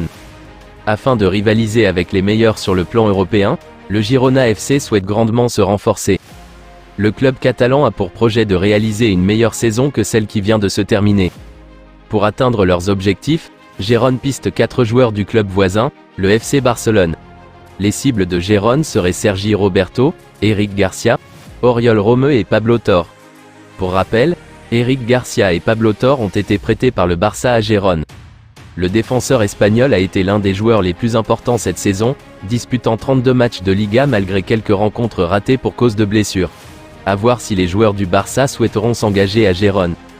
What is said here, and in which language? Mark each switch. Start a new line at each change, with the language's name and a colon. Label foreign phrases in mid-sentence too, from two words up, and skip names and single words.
French: Afin de rivaliser avec les meilleurs sur le plan européen, le Girona FC souhaite grandement se renforcer. Le club catalan a pour projet de réaliser une meilleure saison que celle qui vient de se terminer. Pour atteindre leurs objectifs, Gérone piste 4 joueurs du club voisin, le FC Barcelone. Les cibles de Gérone seraient Sergi Roberto, Eric Garcia, Oriol Romeu et Pablo Torre. Pour rappel, Eric Garcia et Pablo Torre ont été prêtés par le Barça à Gérone. Le défenseur espagnol a été l'un des joueurs les plus importants cette saison, disputant 32 matchs de Liga malgré quelques rencontres ratées pour cause de blessures. À voir si les joueurs du Barça souhaiteront s'engager à Gérone.